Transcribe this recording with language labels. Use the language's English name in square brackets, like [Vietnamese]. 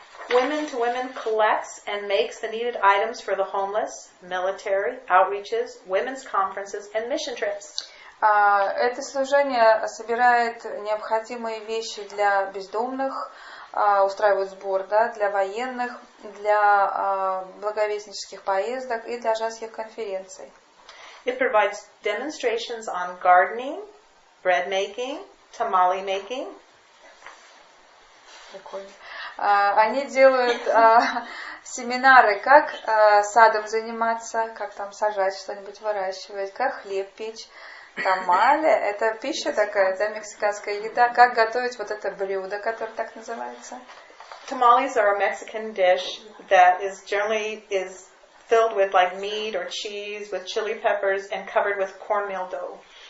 [English] Women to Women collects and makes the needed items for the homeless, military, outreaches, women's conferences, and mission trips. [Russian] Это служение собирает необходимые вещи для бездомных, устраивает сбор, да, для военных, для благовестнических поездок и для женских конференций. [English] It provides demonstrations on gardening, bread making, tamale making. [Russian] Прикольно. Они делают семинары, как садом заниматься, как там сажать что-нибудь, выращивать, как хлеб печь. Тамале – это пища такая, да, мексиканская еда. Как готовить вот это блюдо, которое так называется? [English] Tamales are a Mexican dish that is generally filled with like meat or cheese with chili peppers and covered with cornmeal dough.